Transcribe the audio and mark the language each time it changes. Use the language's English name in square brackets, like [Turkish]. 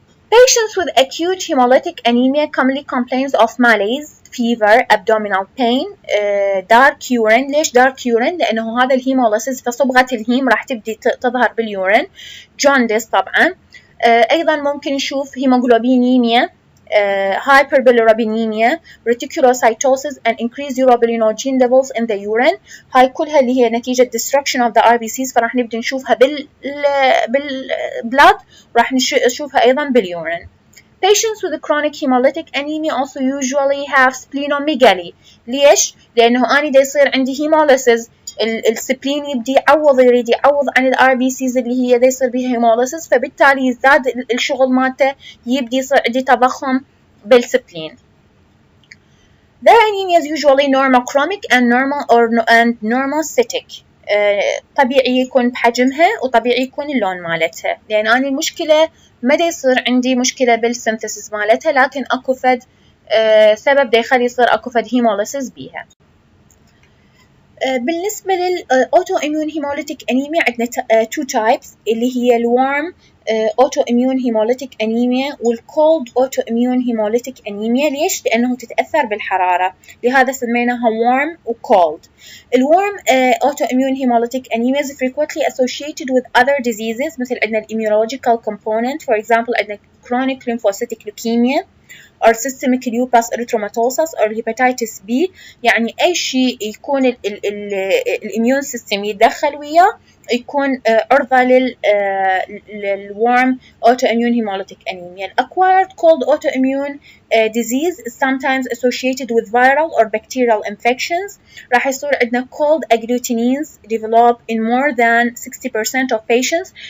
[English] Patients with acute hemolytic anemia commonly complains of malaise, fever, abdominal pain, dark urine. [Arabic] ليش dark urine؟ لأنه هذا الهيموليسيس فصبغة الهيم راح تبدي تظهر باليورين. jaundice طبعا. أيضا ممكن نشوف [English] hemoglobinемia, hyperbilirubinemia, reticulocytosis and increased urobilinogen levels in the urine. [Arabic] هاي كلها اللي هي نتيجة destruction of the RBCs، فراح نبدأ نشوفها بالبلاد، راح نشوفها أيضا باليورين. [English] Patients with chronic hemolytic anemia also usually have splenomegaly. [Arabic] ليش؟ لأنه أنا دا يصير عندي hemolysis، السبلين يبدي يريد يعوض عن الار بي سيز اللي هي دا يصير بيها hemolysis، فبالتالي يزداد الشغل مالته، يبدي يصير عندي تضخم بالسبلين. [English] The anemia is usually normochromic and normocytic. [Arabic] طبيعي يكون بحجمها وطبيعي يكون اللون مالتها، لأن أنا المشكلة ما دا يصير عندي مشكلة بالسنثيسيس مالتها، لكن أكو فد سبب دا يخلي يصير أكو فد هيموليسيس بيها. بالنسبة للأوتوإميون هيموليتيك أنيميا عندنا two types اللي هي الورم autoimmune hemolytic anemia والcold autoimmune hemolytic anemia. ليش؟ لأنه تتأثر بالحرارة، لهذا سميناها warm وcold. [English] الwarm autoimmune hemolytic anemia is frequently associated with other diseases، [Arabic] مثل عندنا [English] immunological component. For example عندنا chronic lymphocytic leukemia or systemic lupus erythematosus or hepatitis B. [Arabic] يعني أي شيء يكون الإميون سيستم يتدخل وياه يكون عرضة للwarm autoimmune hemolytic anemia. [English] Acquired cold autoimmune disease is sometimes associated with viral or bacterial infections. [Arabic] راح يصير عندنا [English] cold agglutinates develop in more than 60% of patients.